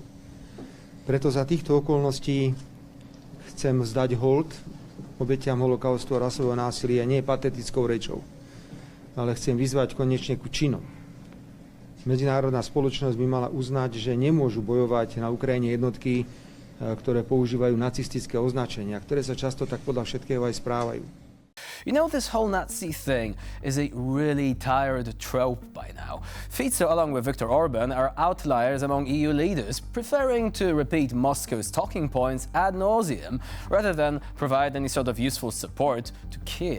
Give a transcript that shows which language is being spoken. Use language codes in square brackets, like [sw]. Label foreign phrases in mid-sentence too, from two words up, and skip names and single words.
[sk] Preto za týchto okolností chcem zdať hold obetiam holokaustu a rasového násilia nie patetickou rečou, ale chcem vyzvať konečne ku činom. Medzinárodná spoločnosť by mala uznať, že nemôžu bojovať na Ukrajine jednotky, ktoré používajú nacistické označenia, ktoré sa často tak podľa všetkého aj správajú. [en] You know, this whole Nazi thing is a really tired trope by now. Fico, along with Viktor Orban, are outliers among EU leaders, preferring to repeat Moscow's talking points ad nauseum rather than provide any sort of useful support to Kiev.